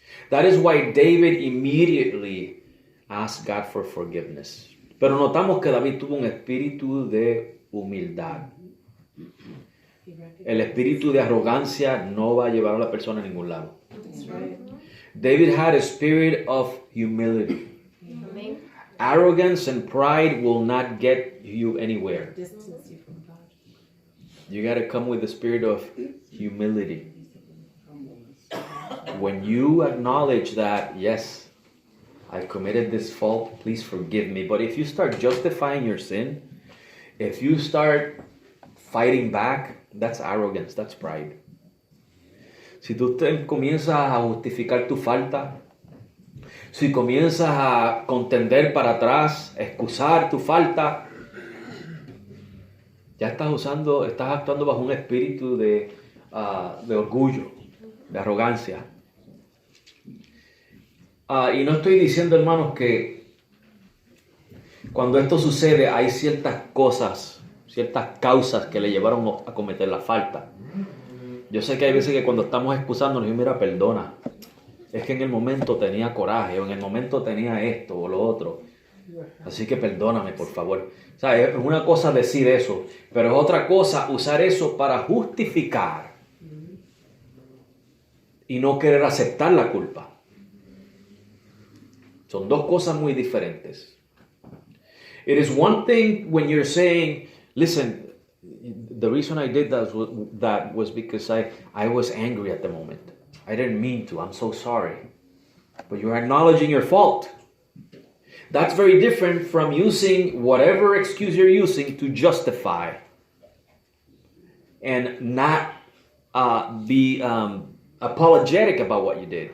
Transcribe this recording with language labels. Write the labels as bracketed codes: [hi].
[en] That is why David immediately asked God for forgiveness. [es] Pero notamos que David tuvo un espíritu de humildad. El espíritu de arrogancia no va a llevar a la persona a ningún lado. [en] That's right. David had a spirit of humility. [es] Amén. [en] Arrogance and pride will not get you anywhere. Distance you from God. You got to come with the spirit of humility. When you acknowledge that, yes, I committed this fault, please forgive me. But if you start justifying your sin, if you start fighting back, that's arrogance, that's pride. [es] Si tú comienzas a justificar tu falta, si comienzas a contender para atrás, excusar tu falta, ya estás actuando bajo un espíritu de orgullo, de arrogancia. Y no estoy diciendo, hermanos, que cuando esto sucede hay ciertas cosas, ciertas causas que le llevaron a cometer la falta. Yo sé que hay veces que cuando estamos excusándonos, yo mira, perdona, es que en el momento tenía coraje, o en el momento tenía esto o lo otro, así que perdóname, por favor. O sea, es una cosa decir eso, pero es otra cosa usar eso para justificar y no querer aceptar la culpa. Son dos cosas muy diferentes. [en] It is one thing when you're saying, listen, the reason I did that was because I was angry at the moment. I didn't mean to. I'm so sorry. But you're acknowledging your fault. That's very different from using whatever excuse you're using to justify and not be apologetic about what you did.